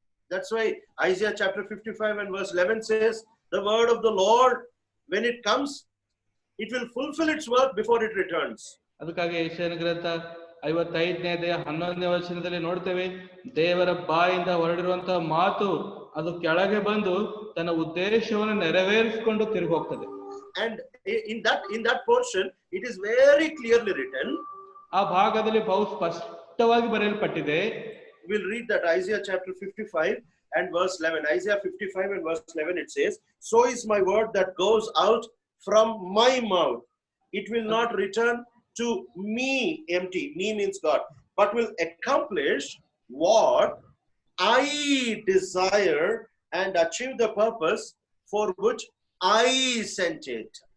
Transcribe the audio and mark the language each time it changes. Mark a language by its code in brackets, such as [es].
[en] That's why Isaiah chapter 55 and verse 11 says, the word of the Lord, when it comes, it will fulfill its work before it returns. [kn] ಅದಕ್ಕಾಗಿ ಯೆಶಾಯನ ಗ್ರಂಥ 55ನೇ ಅಧ್ಯಾಯ 11ನೇ ವಚನದಲ್ಲಿ ನೋಡ್ತೇವೆ, ದೇವರ ಬಾಯಿಂದ ಹೊರಡಿರುವಂತಹ ಮಾತು ಅದು ಕೆಳಗೆ ಬಂದು ತನ್ನ ಉದ್ದೇಶವನ್ನು ನೆರವೇರಿಸಿಕೊಂಡು ತಿರುಗಿ ಹೋಗ್ತದೆ. [en] And in that portion it is very clearly written. [kn] ಆ ಭಾಗದಲ್ಲಿ ಬಹು ಸ್ಪಷ್ಟವಾಗಿ ಬರೆಯಲ್ಪಟ್ಟಿದೆ. [en] We'll read that Isaiah chapter 55 and verse 11. Isaiah 55 and verse 11 it says, so is my word that goes out from my mouth, it will not return to me empty. Me means God, but will accomplish what I desire and achieve the purpose for which I sent it.